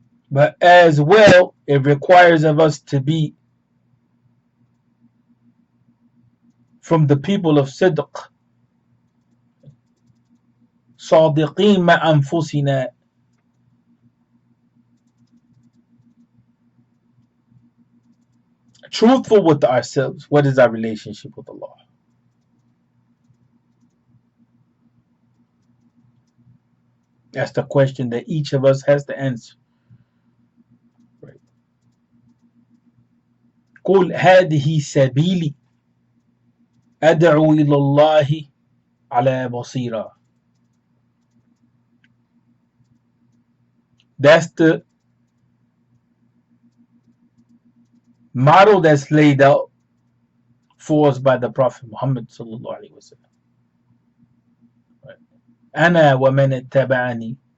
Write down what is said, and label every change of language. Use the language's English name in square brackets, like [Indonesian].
[English] but as well it requires of us to be from the people of Sidq, [Arabic] صادقين مع أنفسنا, [English] truthful with ourselves. What is our relationship with Allah? That's the question that each of us has to answer. Right. [Arabic] قل هذه سبيلي أدعو إلى الله على بصيرة. [English] That's the model that's laid out for us by the Prophet Muhammad sallallahu alaihi wasallam. [Arabic] أنا ومن اتبعني.